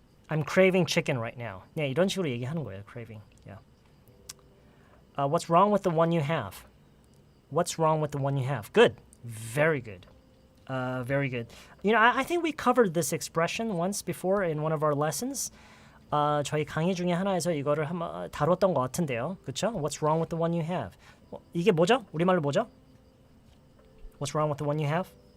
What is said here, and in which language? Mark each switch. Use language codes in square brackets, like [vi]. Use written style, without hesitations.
[en] I'm craving chicken right now. [ko] 네, 이런 식으로 얘기하는 거예요. [en] Craving. Yeah. What's wrong with the one you have? What's wrong with the one you have? Good. Very good. Very good. You know, I think we covered this expression once before in one of our lessons. [ko] 저희 강의 중에 하나에서 이거를 한번 다뤘던 것 같은데요. 그렇죠? [en] What's wrong with the one you have? [ko] 이게 뭐죠? 우리말로 뭐죠? [en] What's wrong with the one you have?